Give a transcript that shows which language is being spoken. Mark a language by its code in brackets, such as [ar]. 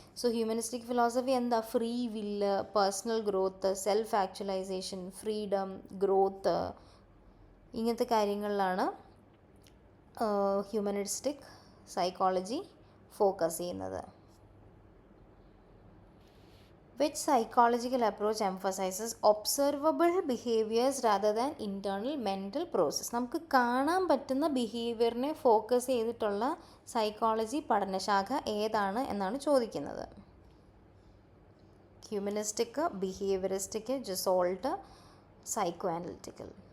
[ml] So humanistic philosophy എന്താ? Free വില്ല്, personal growth, self actualization, freedom, growth, ഇങ്ങനത്തെ കാര്യങ്ങളിലാണ് ഹ്യൂമനിസ്റ്റിക് സൈക്കോളജി ഫോക്കസ് ചെയ്യുന്നത്. [en] Which psychological approach emphasizes observable behaviors rather than internal mental process? [ml] നമുക്ക് കാണാൻ പറ്റുന്ന ബിഹേവിയറിനെ ഫോക്കസ് ചെയ്തിട്ടുള്ള സൈക്കോളജി പഠനശാഖ ഏതാണ് എന്നാണ് ചോദിക്കുന്നത്. Humanistic, behaviouristic, ജസോൾട്ട്, psycho analytical.